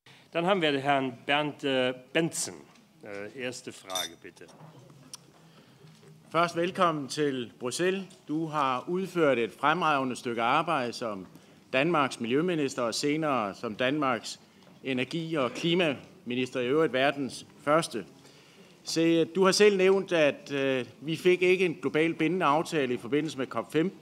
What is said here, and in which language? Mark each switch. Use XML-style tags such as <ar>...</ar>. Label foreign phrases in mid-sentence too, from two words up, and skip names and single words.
<de>Dann haben wir Herrn Bernd Bentzen. Erste Frage, bitte.</de> <da>Først velkommen til Bruxelles. Du har udført et fremragende stykke arbejde som Danmarks miljøminister og senere som Danmarks energi- og klimaminister, i øvrigt verdens første. Se, du har selv nævnt, at vi fik ikke en global bindende aftale i forbindelse med COP15.</da>